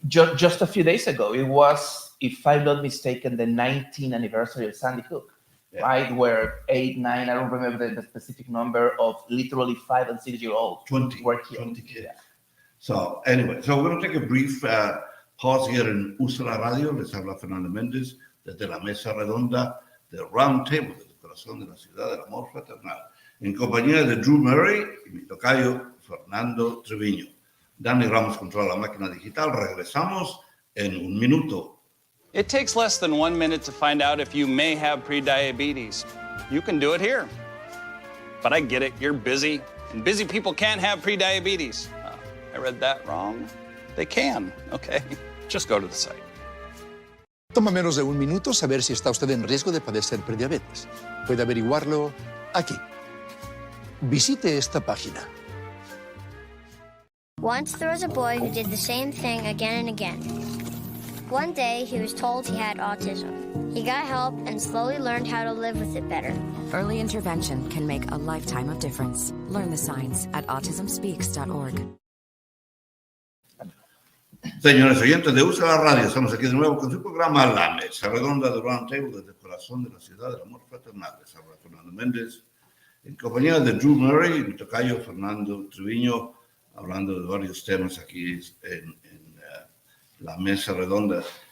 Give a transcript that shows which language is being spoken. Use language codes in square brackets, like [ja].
[en] Just a few days ago, it was, if I'm not mistaken, the 19th anniversary of Sandy Hook, right? Where 8, 9, I don't remember the specific number of literally 5 and 6 year olds 20 were killed. 20 kids. So anyway, so we're going to take a brief pause here in Úrsula Radio. [es] Les habla Fernando Mendez desde la Mesa Redonda de Roundtable, desde el corazón de la ciudad del amor fraternal, en compañía de Drew Murray y mi tocayo Fernando Treviño. Danny Ramos controla la máquina digital. Regresamos en un minuto. [en] It takes less than 1 minute to find out if you may have prediabetes. You can do it here. But I get it, you're busy, and busy people can't have prediabetes. I read that wrong. They can, okay. Just go to the site. [es] Toma menos de un minuto saber si está usted en riesgo de padecer prediabetes. Puede averiguarlo aquí. Visite esta página. [en] Once there was a boy who did the same thing again and again. One day, he was told he had autism. He got help and slowly learned how to live with it better. Early intervention can make a lifetime of difference. Learn the signs at autismspeaks.org. [es] Señores oyentes de Usa la Radio, estamos aquí de nuevo con su programa La Mesa Redonda de Roundtable desde el corazón de la ciudad del amor fraternal. Les habla Fernando Mendez, en compañía de Drew Murray y mi tocayo Fernando Treviño, hablando de varios temas aquí en La Mesa Redonda.